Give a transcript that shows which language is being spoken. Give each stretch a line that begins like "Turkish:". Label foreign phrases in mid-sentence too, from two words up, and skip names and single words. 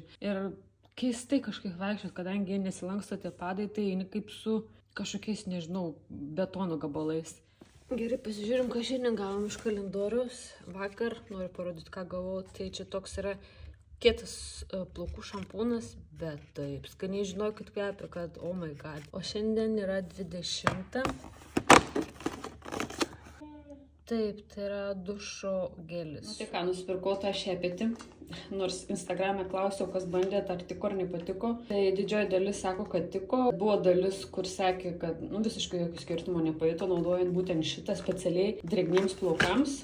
Lithuanian: Ir keistai kažkaip vaikščiot, kadangi jie nesilanksto tie padai, tai eini kaip su kažkokiais, nežinau, betono gabalais. Gerai, pasižiūrim, ką šiandien gavom iš kalendoriaus. Vakar noriu parodyti, ką gavau. Tai čia toks yra kietas plaukų šampūnas, bet taip, skaniai žinau, kad kvepia, kad
English: oh my god.
Lithuanian: O šiandien yra 20. Taip, tai yra dušo gelis. Tai ką, nusipirkau tą šepetį. Nors Instagram'e klausiau, kas bandėt, ar tiko ar nepatiko. Tai didžioji dalis sako, kad tiko. Buvo dalis, kur sakė, kad nu, visiškai jokio skirtumo nepajuto, naudojant būtent šitą specialiai drėgniems plaukams.